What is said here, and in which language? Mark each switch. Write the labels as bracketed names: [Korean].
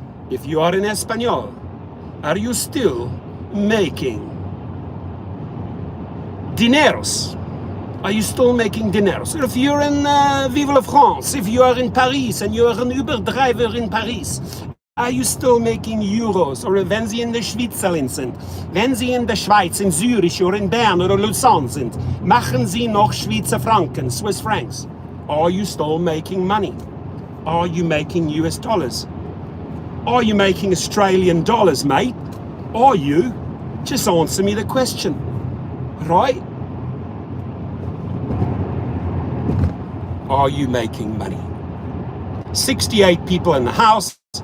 [English] If you are in Espanol, are you still making dineros? Are you still making dineros? If you're in Vive la France, if you are in Paris and you are an Uber driver in Paris, are you still making euros? [German] Or wenn Sie in der Schweizerin sind, wenn Sie in der Schweiz, in Zürich oder in Bern oder Lausanne sind, machen Sie noch Schweizer Franken, [English] Swiss francs? Are you still making money? Are you making US dollars? Are you making Australian dollars, mate? Are you? Just answer me the question, right? are you making money? 68 people in the house.